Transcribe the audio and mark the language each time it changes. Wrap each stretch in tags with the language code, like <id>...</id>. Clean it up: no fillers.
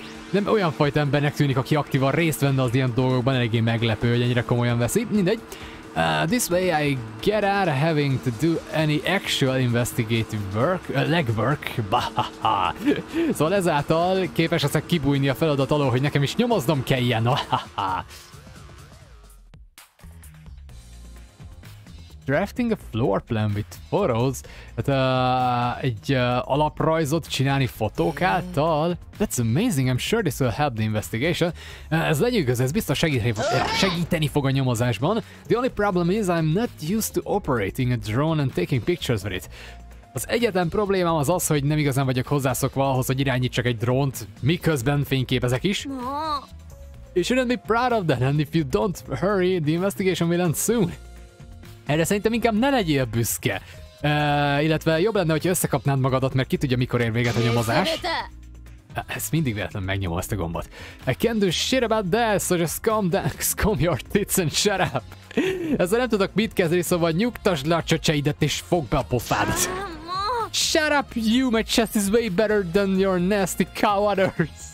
<hu>nem olyan fajta embernek tűnik, aki aktívan részt venne az ilyen dolgokban, eléggé meglepő, hogy ennyire komolyan veszi. Mindegy.</hu> <en>This way I get out of having to do any actual investigative work, legwork. Bahaha.</en> <hu>Szóval ezáltal képes leszek kibújni a feladat alól, hogy nekem is nyomoznom kelljen. Bahaha.</hu> <en>Drafting a floor plan with photos.</en> <hu>Tehát egy alaprajzot csinálni fotók által.</hu> <en>That's amazing, I'm sure this will help the investigation.</en> <hu>Ez lenyűgöz, ez biztos segíteni fog a nyomozásban.</hu> <en>The only problem is I'm not used to operating a drone and taking pictures with it.</en> <hu>Az egyetlen problémám az az, hogy nem igazán vagyok hozzászokva ahhoz, hogy irányítsak egy drónt, miközben fényképezek is.</hu> <en>You shouldn't be proud of that, and if you don't hurry, the investigation will end soon.</en> <hu>Erre szerintem inkább ne legyél büszke. Illetve jobb lenne, hogyha összekapnád magadat, mert ki tudja, mikor ér véget a nyomozás. Ezt mindig véletlenül megnyomom ezt a gombot.</hu> <en>I can't do shit about that, so just calm your tits and shut up.</en> <hu>Ezzel nem tudok mit kezdeni, szóval nyugtasd le a csöcseidet és fogd be a pofádat.</hu> <en>Shut up, you, my chest is way better than your nasty cow udders.</en>